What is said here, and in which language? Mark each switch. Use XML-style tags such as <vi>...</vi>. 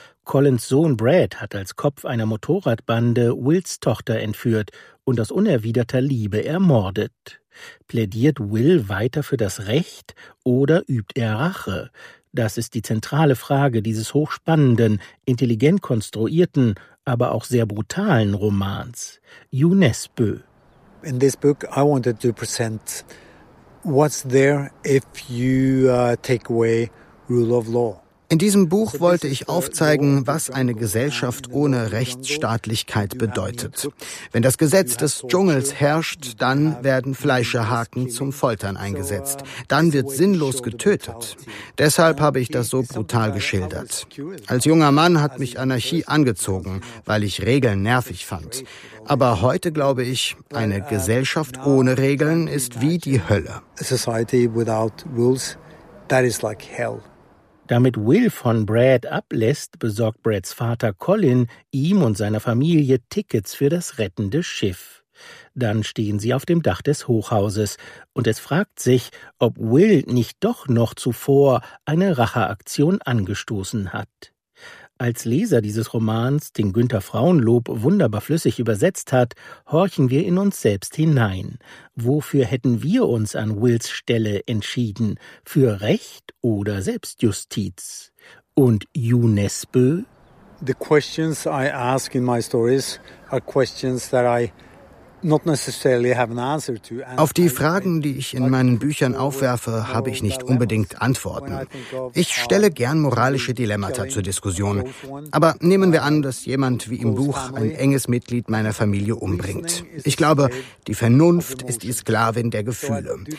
<de>Collins Sohn Brad hat als Kopf einer Motorradbande Wills Tochter entführt und aus unerwiderter Liebe ermordet. Plädiert Will weiter für das Recht oder übt er Rache? Das ist die zentrale Frage dieses hochspannenden, intelligent konstruierten, aber auch sehr brutalen Romans. Jo Nesbø.</de> <en>In this book I wanted to present what's there if you take away rule of law.</en> <de>In diesem Buch wollte ich aufzeigen, was eine Gesellschaft ohne Rechtsstaatlichkeit bedeutet. Wenn das Gesetz des Dschungels herrscht, dann werden Fleischerhaken zum Foltern eingesetzt. Dann wird sinnlos getötet. Deshalb habe ich das so brutal geschildert. Als junger Mann hat mich Anarchie angezogen, weil ich Regeln nervig fand. Aber heute glaube ich, eine Gesellschaft ohne Regeln ist wie die Hölle.</de> <en>A society without rules, that is like hell.</en> <de>Damit Will von Brad ablässt, besorgt Brads Vater Colin ihm und seiner Familie Tickets für das rettende Schiff. Dann stehen sie auf dem Dach des Hochhauses und es fragt sich, ob Will nicht doch noch zuvor eine Racheaktion angestoßen hat. Als Leser dieses Romans, den Günter Frauenlob wunderbar flüssig übersetzt hat, horchen wir in uns selbst hinein. Wofür hätten wir uns an Wills Stelle entschieden? Für Recht oder Selbstjustiz? Und Jo Nesbø?</de> <en>the questions I ask in my stories are questions that I not necessarily have an answer to.</en> <de>Auf die Fragen, die ich in meinen Büchern aufwerfe, habe ich nicht unbedingt Antworten. Ich stelle gern moralische Dilemmata zur Diskussion. Aber nehmen wir an, dass jemand wie im Buch ein enges Mitglied meiner Familie umbringt. Ich glaube, die Vernunft ist die Sklavin der Gefühle.</de>